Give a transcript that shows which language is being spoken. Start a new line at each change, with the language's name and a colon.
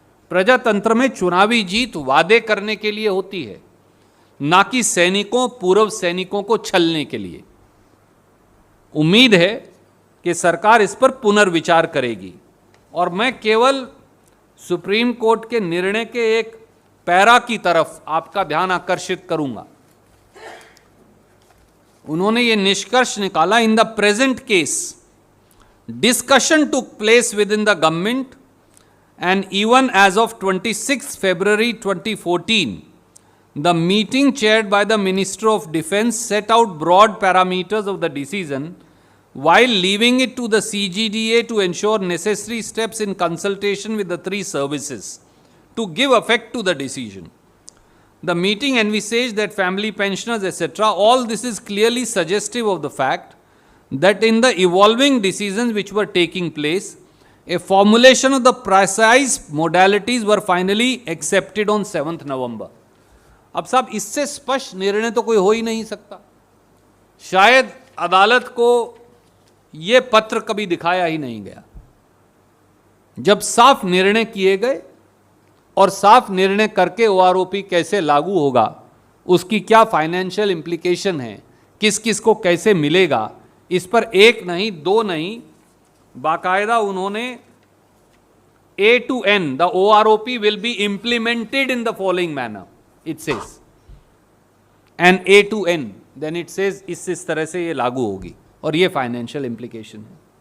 Hindi: प्रजातंत्र में चुनावी जीत वादे करने के लिए होती है, ना कि सैनिकों, पूर्व सैनिकों को छलने के लिए। उम्मीद है कि सरकार इस पर पुनर्विचार करेगी और मैं केवल सुप्रीम कोर्ट के निर्णय के एक पैरा की तरफ आपका ध्यान आकर्षित करूंगा। उन्होंने ये निष्कर्ष निकाला,
English: In the present case discussion took place within the government and even as of 26 February 2014 the meeting chaired by the Minister of Defence set out broad parameters of the decision while leaving it to the CGDA to ensure necessary steps in consultation with the three services to give effect to the decision. The meeting envisaged that family pensioners, etc., all this is clearly suggestive of the fact that in the evolving decisions which were taking place, a formulation of the precise modalities were finally accepted on 7th November.
Hindi: अब साहब इससे स्पष्ट निर्णय तो कोई हो ही नहीं सकता। शायद अदालत को ये पत्र कभी दिखाया ही नहीं गया। जब साफ निर्णय किए गए और साफ निर्णय करके ओआरओपी कैसे लागू होगा, उसकी क्या फाइनेंशियल इम्प्लीकेशन है, किस किस को कैसे मिलेगा, इस पर एक नहीं दो नहीं बाकायदा उन्होंने
English: A to N, the OROP will be implemented in the following manner, it says,
Hindi: and A to N, then it says इस तरह से ये लागू होगी और ये फाइनेंशियल इम्प्लीकेशन है।